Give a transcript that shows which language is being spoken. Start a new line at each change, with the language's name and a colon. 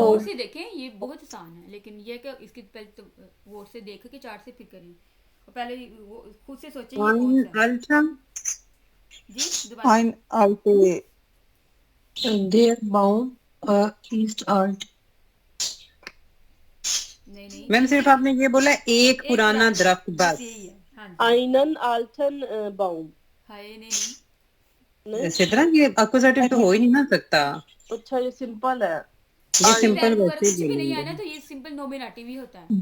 Hindi: Vote से देखें ये बहुत आसान है लेकिन ये कि इसकी पहले तो वोट से देख के चार्ट से फिर करें और पहले वो खुद से सोचें ये कौन सा है अल्ट्रा जी दोबारा
German: Ein alte, der Baum ist alt.
Hindi: नहीं नहीं मैम सिर्फ आपने ये बोला एक पुराना दरख्त बस बस यही है हाँ जी
German: einen alten Baum
Hindi: हाय नहीं नहीं नहीं सिद्रा ये अक्यूजेटिव तो हो ही नहीं ना सकता अच्छा ये सिंपल है ये इसमें सिंपल वर्ब वगैरह वैसे ही कुछ भी नहीं है ना बोलेंगे तो ये सिंपल नॉमिनेटिव ही होता है